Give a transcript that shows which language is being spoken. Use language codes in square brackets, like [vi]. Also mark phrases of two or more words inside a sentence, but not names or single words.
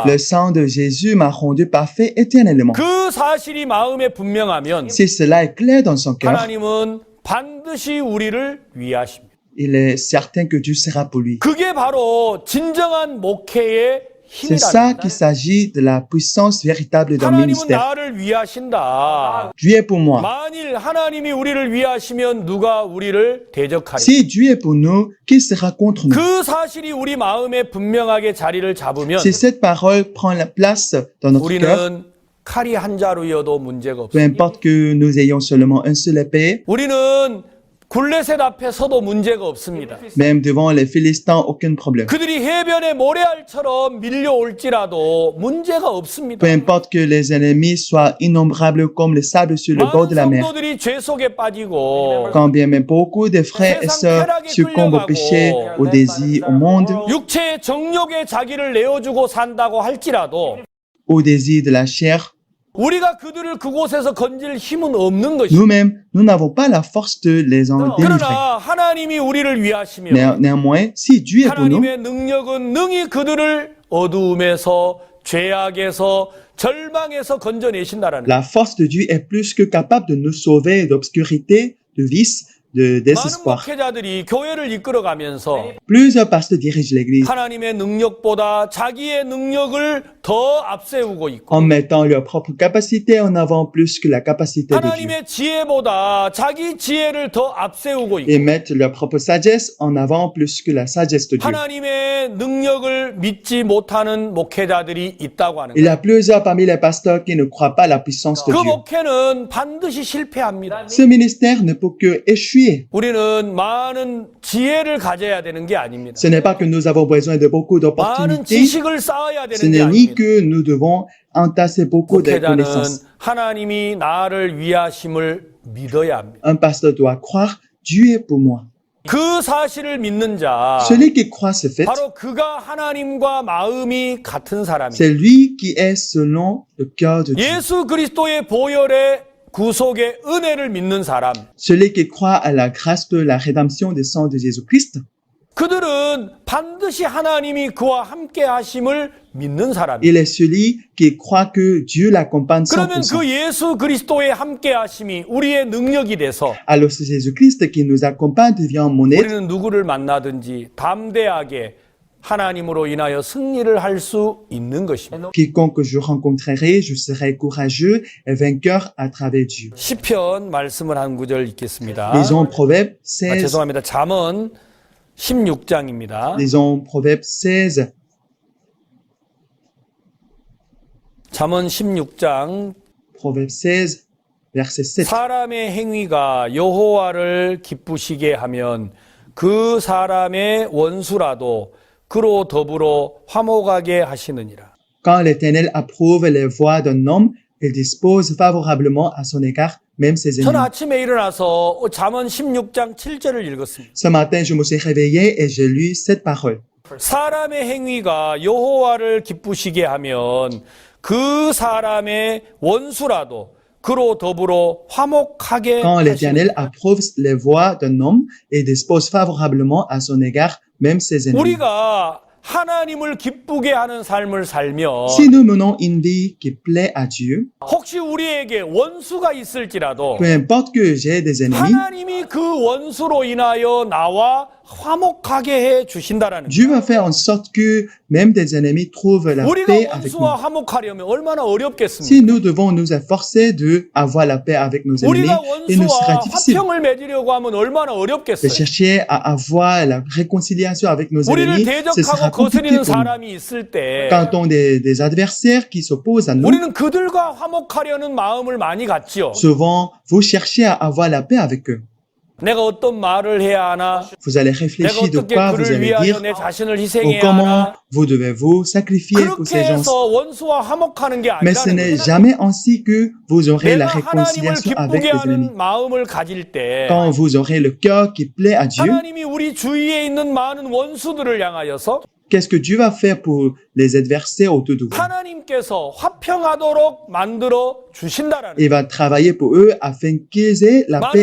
[fr] Le sang de Jésus m'a rendu parfait éternellement. [ko] 그 사실이 마음에 분명하면 [fr] Si cela est clair dans son cœur, [ko] 하나님은 반드시 우리를 위하십니다. [fr] il est certain que Dieu sera pour lui. [ko] 그게 바로 진정한 목회의 [fr] C'est ça [ko] 힘이랍니다. [fr] qu'il s'agit de la puissance véritable d'un [ko] 하나님은 [fr] ministère. [ko] 나를 위하신다. [fr] Dieu est pour moi. [ko] 만일 하나님이 우리를 위하시면 누가 우리를 대적하리? [fr] Si Dieu est pour nous, qui sera contre nous? [ko] 그 사실이 우리 마음에 분명하게 자리를 잡으면 [fr] Si cette parole prend la place dans notre cœur, [ko] 우리는 칼이 한 자루여도 문제가 [fr] peu [ko] 없습니다. [fr] importe que nous ayons seulement un seul épée, [ko] 우리는 굴레셋 앞에 서도 문제가 없습니다. [fr] même devant les Philistins, aucun problème. [ko] 그들이 해변에 모래알처럼 밀려올지라도 문제가 없습니다. [fr] Peu importe que les ennemis soient innombrables comme les sables sur le bord de la [ko] 많은 [fr] mer. [ko] 성도들이 죄 속에 빠지고 [fr] Quand bien même beaucoup de frères et sœurs succombent au péché, au désir, au monde, [ko] 육체의 정욕에 자기를 내어주고 산다고 할지라도 [fr] au désir de la chair, [ko] 우리가 그들을 그곳에서 건질 힘은 없는 것입니다. [fr] nous-mêmes, nous n'avons pas la force de les en délivrer. [ko] 그러나 하나님이 우리를 위하시면 [fr] Néanmoins, si Dieu est pour nous, [ko] 하나님의 능력은 능히 그들을 어두움에서 죄악에서 절망에서 건져내신다라는 [fr] la force de Dieu est plus que capable de nous sauver d'obscurité, de vice, de [ko] 많은 [fr] désespoir. [ko] 목회자들이 교회를 이끌어가면서 [fr] Plusieurs pasteurs dirigent l'Église [ko] 하나님의 능력보다 자기의 능력을 더 앞세우고 있고 [fr] en mettant leur propre capacité en avant plus que la capacité de Dieu. [ko] 하나님의 지혜보다 자기 지혜를 더 앞세우고 [fr] Et [ko] 있고 [fr] mettent leur propre sagesse en avant plus que la sagesse de Dieu. [ko] 하나님의 능력을 믿지 못하는 목회자들이 있다고 하는 [fr] Il y [ko] 거예요. [fr] a plusieurs parmi les pasteurs qui ne croient pas à la puissance de [ko] 그 [fr] Dieu. [ko] 목회는 반드시 실패합니다. [fr] Ce ministère ne peut que échouer. [ko] 우리는 많은 지혜를 가져야 되는 게 아닙니다. [fr] Ce n'est pas que nous avons besoin de beaucoup [ko] 많은 [fr] d'opportunités. [ko] 지식을 쌓아야 [fr] Ce [ko] 되는 게 [fr] n'est ni [ko] 아닙니다. [fr] que nous devons entasser beaucoup de [ko] 목회자는 [fr] connaissances. [ko] 하나님이 나를 위하심을 믿어야 합니다. [fr] Un pasteur doit croire, Dieu est pour moi. [ko] 그 사실을 믿는 자, [fr] Celui qui croit ce fait, [ko] 바로 그가 하나님과 마음이 같은 사람이에요. [fr] c'est lui qui est selon le cœur de Dieu. [ko] 예수 그리스도의 보혈의 구속의 은혜를 믿는 사람, [fr] Celui qui croit à la grâce de la rédemption des sangs de Jésus-Christ, [ko] 그들은 반드시 반드시 하나님이 그와 함께 하심을 믿는 사람이에요. [fr] Il est celui qui croit que Dieu l'accompagne [ko] 그러면 100%. 그 예수 그리스도의 함께 하심이 우리의 능력이 돼서 [fr] Alors c'est Jésus-Christ qui nous accompagne devient mon aide. [ko] 우리는 누구를 만나든지 담대하게 하나님으로 인하여 승리를 할 수 있는 것입니다. [fr] Quiconque je rencontrerai, je serai courageux et vainqueur à travers Dieu. [ko] 시편 말씀을 한 구절 읽겠습니다. [fr] Lisons Proverbe 16. [ko] 죄송합니다. 잠언 16장입니다. [fr] Lisons Proverbe 16. [ko] 잠언 16장 [fr] Proverbe 16, verset 7. [ko] 사람의 행위가 여호와를 기쁘시게 하면 그 사람의 원수라도 그로 더불어 화목하게 하시느니라. [fr] Quand l'Éternel approuve les voies d'un homme, il dispose favorablement à son égard même ses [ko] 저는 [fr] ennemis. [ko] 아침에 일어나서 잠언 16장 7절을 읽었습니다. [fr] Ce matin, je me suis réveillé et j'ai lu cette parole. [ko] 사람의 행위가 여호와를 기쁘시게 하면 그 사람의 원수라도 그로 더불어 화목하게 [fr] Quand l'Éternel [ko] 하시느니라. [fr] approuve les voies d'un homme, il dispose favorablement à son égard même ses ennemis. [ko] 우리가 하나님을 기쁘게 하는 삶을 살면 [fr] Si nous menons une vie qui plaît à Dieu, [ko] 혹시 우리에게 원수가 있을지라도 [fr] peu importe que j'ai des ennemis, [ko] 하나님이 그 원수로 인하여 나와 화목하게 해 주신다라는 [fr] Dieu va faire en sorte que même des ennemis trouvent la [ko] 우리가 [fr] paix avec nous. [ko] 원수와 화목하려면 얼마나 [fr] Si [ko] 어렵겠습니까? [fr] nous devons nous efforcer de avoir la paix avec nos ennemis, [ko] 우리가 [fr] il nous sera [ko] 원수와 [fr] difficile [ko] 화평을 맺으려고 하면 얼마나 [fr] de [ko] 어렵겠어요? [fr] chercher à avoir la réconciliation avec nos [ko] 우리를 [fr] ennemis. Ce sera [ko] 대적하고 [fr] compliqué [ko] 거스리는 [fr] pour nous. [ko] 사람이 있을 때 [fr] Quand on a des adversaires qui s'opposent à nous, [ko] 우리는 그들과 화목하려는 마음을 많이 갖지요. [fr] souvent, vous cherchez à avoir la paix avec eux. [ko] 내가 어떤 말을 해야 하나? [fr] Vous allez [ko] 내가 [fr] réfléchir de [ko] 어떻게 [fr] quoi vous [ko] 그를 [fr] allez [ko] 위하여 [fr] dire [ko] 내 자신을 [fr] ou [ko] 희생해야 [fr] comment [ko] 하나? [fr] vous devez vous sacrifier pour [ko] 그렇게 [fr] ces gens. [ko] 해서 원수와 화목하는 게 [fr] Mais ce [ko] 아니라는 [fr] n'est [ko] 거예요. [fr] jamais ainsi que vous aurez la [ko] 내가 하나님을 [fr] réconciliation avec [ko] 기쁘게 [fr] les ennemis. [ko] 하는 마음을 가질 때 [fr] Quand vous aurez le cœur qui plaît à Dieu, [ko] 하나님이 우리 주위에 있는 많은 원수들을 향하여서 [fr] qu'est-ce que Dieu va faire pour les adversaires autour de vous? [ko] 하나님께서 화평하도록 만들어 주신다라는 [fr] Il va travailler pour eux afin qu'ils aient la paix